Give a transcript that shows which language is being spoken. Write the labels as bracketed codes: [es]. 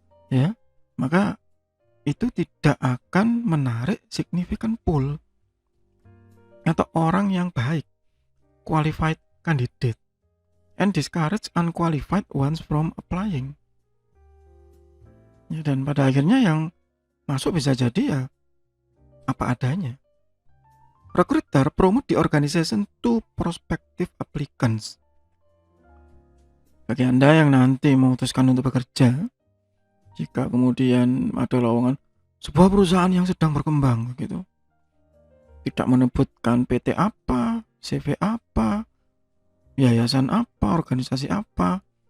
[id] Ya, maka itu tidak akan menarik significant pool atau orang yang baik, [en] qualified candidate, and discourage unqualified ones from applying. [id] Ya, dan pada akhirnya yang masuk bisa jadi ya apa adanya. [en] Recruiter promote the organization to prospective applicants. [id] Bagi Anda yang nanti memutuskan untuk bekerja, jika kemudian ada lowongan sebuah perusahaan yang sedang berkembang gitu, tidak menyebutkan PT apa, CV apa, yayasan apa, organisasi apa.